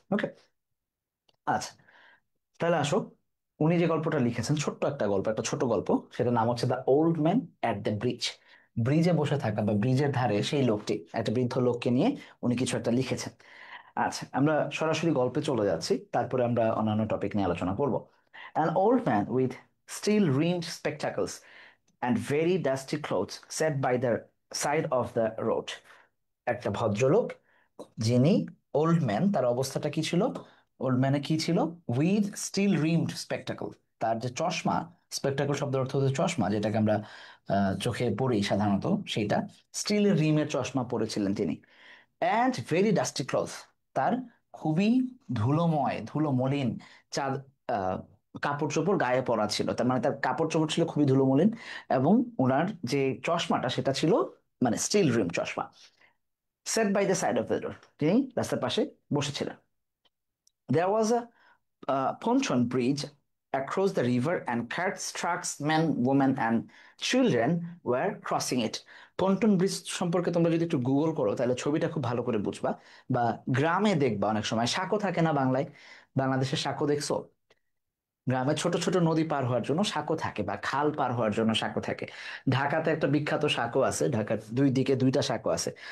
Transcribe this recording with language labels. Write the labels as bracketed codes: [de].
[bn] ওকে, আচ্ছা, তাহলে আসো। উনি যে গল্পটা লিখেছেন, ছোট্ট একটা গল্প, একটা ছোট গল্প, সেটার নাম হচ্ছে the old man at the bridge. ব্রিজে বসে থাকা বা ব্রিজের ধারে সেই লোকটি, একটা বৃদ্ধ লোককে নিয়ে উনি কিছু একটা লিখেছেন। আচ্ছা, আমরা সরাসরি গল্পে চলে যাচ্ছি, তারপরে আমরা অন্যান্য টপিক নিয়ে আলোচনা করব। [en] An old man with steel rimmed spectacles and very dusty clothes sat by the side of the road. [bn] একটা ভদ্রলোক, যিনি ওল্ড ম্যান, তার অবস্থাটা কি ছিল? ওল্ড ম্যানে কি ছিল? [en] with steel rimmed spectacle, [bn] তার যে চশমা, স্পেকটাকল শব্দের অর্থ হচ্ছে চশমা, যেটাকে আমরা চোখে পড়ি সাধারণত, সেইটা স্টিলের রিমের চশমা পরেছিলেন তিনি। [en] and very dusty cloth, [bn] তার খুবই ধুলোময়, ধুলো মলিন চাঁদ আহ, কাপড় চোপড় গায়ে পরা ছিল। তার মানে তার কাপড় চোপড় ছিল খুবই ধুলো মলিন, এবং ওনার যে চশমাটা সেটা ছিল মানে স্টিল রিম চশমা। [en] sat by the side of the road, [bn] তিনি রাস্তার পাশে বসেছিলেন। [en] There was a pontoon bridge across the river and carts, trucks, men, women and children were crossing it. [bn] Pontoon bridge সম্পর্কে তোমরা যদি একটু গুগল করো তাহলে ছবিটা খুব ভালো করে বুঝবা। বা গ্রামে দেখবা অনেক সময় সাঁকো থাকে না বাংলায়, বাংলাদেশের সাঁকো দেখছো? গ্রামে ছোট ছোট নদী পার হওয়ার জন্য সাঁকো থাকে বা খাল পার হওয়ার জন্য সাঁকো থাকে। ঢাকাতে একটা বিখ্যাত সাঁকো আছে, ঢাকার দুই দিকে দুইটা সাঁকো আছে।